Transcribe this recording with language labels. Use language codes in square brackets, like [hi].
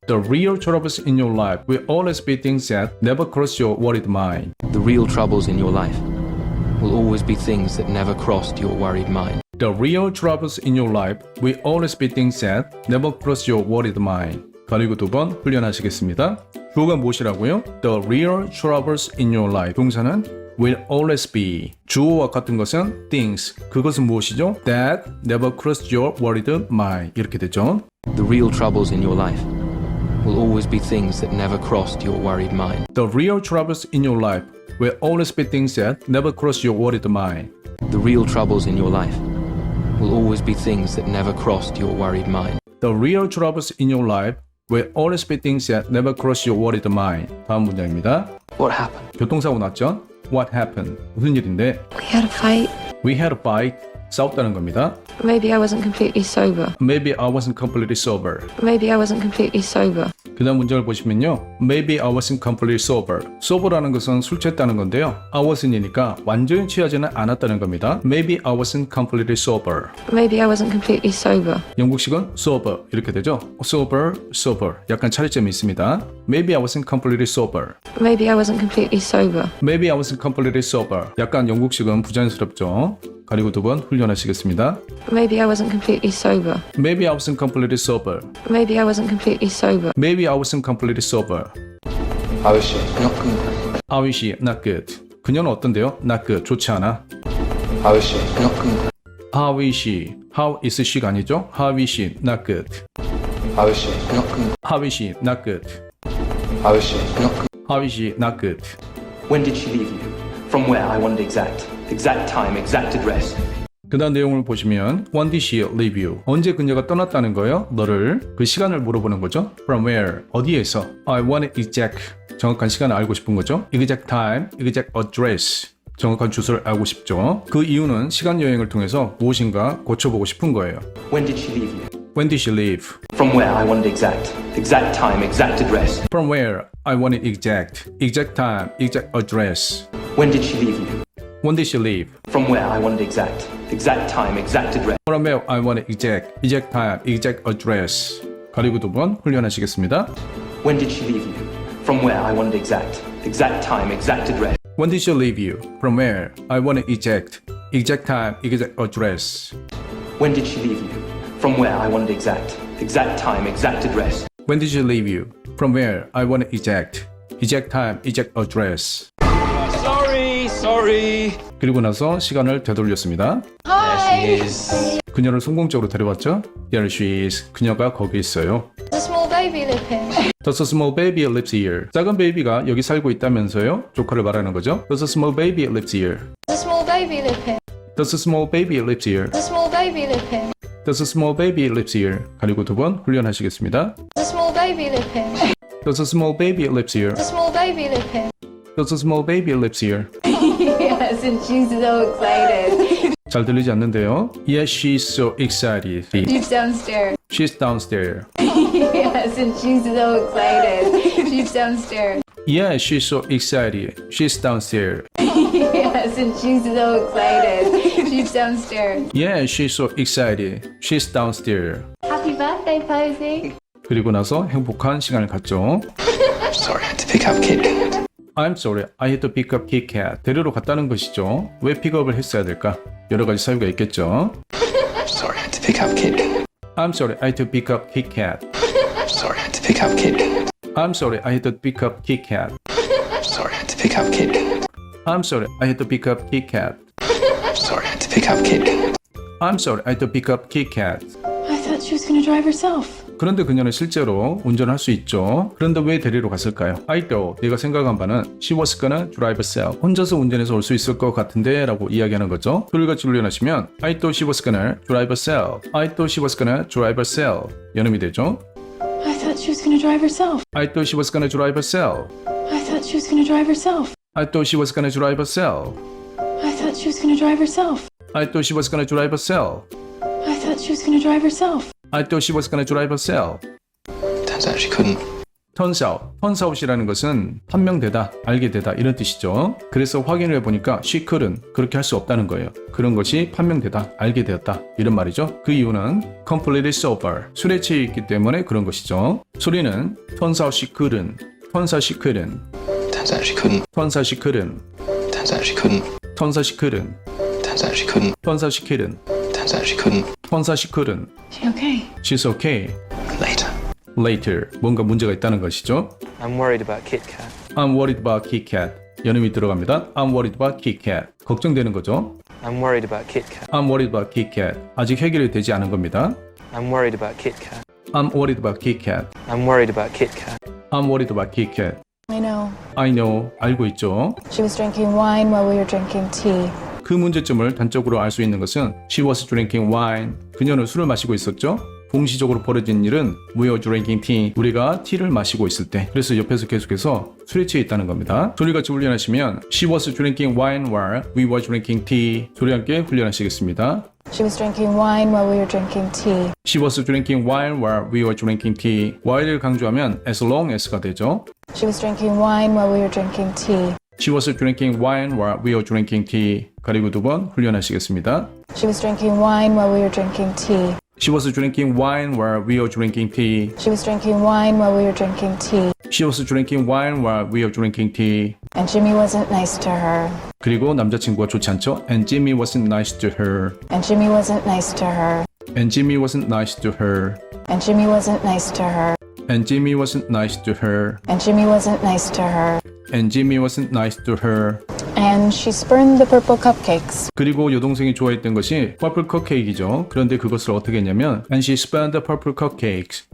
[en] The real troubles in your life will always be things that never cross your worried mind. The real troubles in your life will always be things that never crossed your worried mind. The real troubles in your life will always be things that never cross your worried mind. [ko] 가리고 2번 훈련하시겠습니다. 주어가 무엇이라고요? [en] The real troubles in your life. [ko] 동사는 [en] will always be. [ko] 주어와 같은 것은 things. 그것은 무엇이죠? [en] That never crossed your worried mind. [ko] 이렇게 되죠. [en] The real troubles in your life will always be things that never crossed your worried mind. The real troubles in your life will always be things that never cross your worried mind. The real troubles in your life will always be things that never crossed your worried mind. The real troubles in your life will always be things that never cross your worried mind. [ko] 다음 문장입니다. [en] What happened? [ko] 교통사고 났죠? [en] What happened? [ko] 무슨 일인데? [en] We had a fight. We had a fight. [ko] 싸웠다는 겁니다. [en] Maybe I wasn't completely sober. Maybe I wasn't completely sober. Maybe I wasn't completely sober. [ko] 그 다음 문장을 보시면요. [en] Maybe I wasn't completely sober. [ko] sober라는 것은 술 취했다는 건데요. [en] I wasn't이니까 [ko] 완전히 취하지는 않았다는 겁니다. [en] Maybe I wasn't completely sober. Maybe I wasn't completely sober. [ko] 영국식은 sober 이렇게 되죠. [en] sober, sober. [ko] 약간 차이점이 있습니다. [en] Maybe I wasn't completely sober. Maybe I wasn't completely sober. Maybe I wasn't completely sober. [ko] 약간 영국식은 부자연스럽죠. 가리고 2번 훈련하시겠습니다. [en] Maybe I wasn't completely sober. Maybe I wasn't completely sober. Maybe I wasn't completely sober. Maybe I wasn't completely sober. How is she? Not good. How is she? Not good. [ko] 그녀는 어떤데요? [en] Not good. [ko] 좋지 않아. [en] How is she? Not good. How is she? How is she가 [ko] 아니죠? [en] How is she? Not good. How is she? Not good. How is she? Not good. How is she? Not good. How is she? Not good. When did she leave you? From where? I want exact time, exact address. [ko] 그 다음 내용을 보시면 [en] When did she leave you? [ko] 언제 그녀가 떠났다는 거예요? 너를 그 시간을 물어보는 거죠. [en] From where? [ko] 어디에서? [en] I want it exact. [ko] 정확한 시간을 알고 싶은 거죠. [en] Exact time, exact address. [ko] 정확한 주소를 알고 싶죠. 그 이유는 시간 여행을 통해서 무엇인가 고쳐보고 싶은 거예요. [en] When did she leave you? When did she leave? From where? I want exact time, exact address. From where? I want it exact time, exact address. When did she leave you? When did she leave? From where? I want exact time, exact address. From where? I want it exact time, exact address. 가리고 2번 훈련하시겠습니다. When did she leave you? From where? I want exact time, exact address. When did she leave you? From where? I want it exact time, exact address. When did she leave you? From where? I want exact time, exact address. When did she leave you? From where? I want it exact time, exact address. Sorry. [ko] 그리고 나서 시간을 되돌렸습니다. [en] There she is. [ko] 그녀를 성공적으로 데려왔죠. [en] There she is. [ko] 그녀가 거기 있어요. [en] Does a small baby live here? Does a small baby lives here? [ko] 작은 베이비가 여기 살고 있다면서요? 조카를 말하는 거죠. [en] Does a small baby lives here? Does a small baby live here? Does a small baby lives here? Does a small baby live here? Does a small baby lives here? [ko] 가리고 2번 훈련하시겠습니다. [en] Does a small baby live here? Does a small baby lives here? Does a small baby live here? Does a small baby lives here? Yes, and she's so excited. [ko] 잘 들리지 않는데요. [en] Yes, she's so excited. She's downstairs. She's downstairs. Yes, and she's so excited. She's downstairs. Yeah, she's so excited. She's downstairs. Yes, and she's so excited. She's downstairs. Yeah, she's so excited. She's downstairs. Happy birthday, Posey. [ko] 그리고 나서 행복한 시간을 갖죠. [en] Sorry, I had to pick up Kit Kat. I'm sorry, I had to pick up Kit Kat. [ko] 데리러 갔다는 것이죠. 왜 픽업을 했어야 될까? 여러 가지 사유가 있겠죠. [en] Sorry, I had to pick up Kit Kat. I'm sorry, I had to pick up Kit Kat. Sorry, I had to pick up Kit Kat. I'm sorry, I had to pick up Kit Kat. Sorry, I had to pick up Kit Kat. I'm sorry, I had to pick up Kit Kat. Sorry, I had to pick up Kit Kat. I'm sorry, I had to pick up Kit Kat. I thought she was going to drive herself. [ko] 그런데 그녀는 실제로 운전할 수 있죠. 그런데 왜 데리러 갔을까요? [en] I thought, [ko] 내가 생각한 바는 [en] she was gonna drive herself. [ko] 혼자서 운전해서 올 수 있을 것 같은데 라고 이야기하는 거죠. 둘같이 훈련하시면 [en] I thought she was gonna drive herself. I thought she was gonna drive herself. [ko] 연음이 되죠. [en] I thought she was going to drive herself. I thought she was gonna drive herself. I thought she was going to drive herself. I thought she was gonna drive herself. I thought she was going to drive herself. I thought she was gonna drive herself. I thought she was going to drive herself. I thought she was gonna drive herself. Turns out she couldn't. [ko] turns out이라는 것은 판명되다, 알게 되다 이런 뜻이죠. 그래서 확인을 해보니까 [en] she couldn't [ko] 그렇게 할 수 없다는 거예요. 그런 것이 판명되다, 알게 되었다 이런 말이죠. 그 이유는 [en] completely sober [ko] 술에 취해 있기 때문에 그런 것이죠. 소리는 [en] turns out she couldn't, turns out she couldn't, Turns out she couldn't. turns out she couldn't, Turns out she couldn't. turns out she couldn't, Turns out she couldn't. turns out she couldn't, Turns out she couldn't. turns out she couldn't. She okay? She's okay. Later. [ko] Later 뭔가 문제가 있다는 것이죠. [en] I'm worried about Kit Kat. I'm worried about Kit Kat. [ko] 연음이 들어갑니다. [en] I'm worried about Kit Kat. [ko] 걱정되는 거죠. [en] I'm worried about Kit Kat. I'm worried about Kit Kat. [ko] 아직 해결이 되지 않은 겁니다. [en] I'm worried about Kit Kat. I'm worried about Kit Kat. I'm worried about Kit Kat. I'm worried about Kit Kat. I know. I know. [ko] 알고 있죠. [en] She was drinking wine while we were drinking tea. [ko] 그 문제점을 단적으로 알 수 있는 것은 [en] She was drinking wine. [ko] 그녀는 술을 마시고 있었죠. 동시적으로 벌어진 일은 [en] We were drinking tea. [ko] 우리가 티를 마시고 있을 때. 그래서 옆에서 계속해서 술에 취해 있다는 겁니다. 소리같이 훈련하시면 [en] She was drinking wine while we were drinking tea. [ko] 소리 함께 훈련하시겠습니다. [en] She was drinking wine while we were drinking tea. She was drinking wine while we were drinking tea. while을 강조하면 as long as가 되죠. She was drinking wine while we were drinking tea. She was drinking wine while we were drinking tea. 가리고 두 번 훈련하시겠습니다. She was drinking wine while we were drinking tea. She was drinking wine while we were drinking tea. She was drinking wine while we were drinking tea. She was drinking wine while we were drinking tea. And Jimmy wasn't nice to her. [ko] 그리고 남자친구가 좋지 않죠? [en] And Jimmy wasn't nice to her. And Jimmy wasn't nice to her. And Jimmy wasn't nice to her. And Jimmy wasn't nice to her. And Jimmy wasn't nice to her. And Jimmy wasn't nice to her. And Jimmy wasn't nice to her. And she spurned the purple cupcakes. [ko] 그리고 여동생이 좋아했던 것이 퍼플 컵케이크이죠. 그런데 그것을 어떻게 했냐면 [en] And she spurned the purple cupcakes.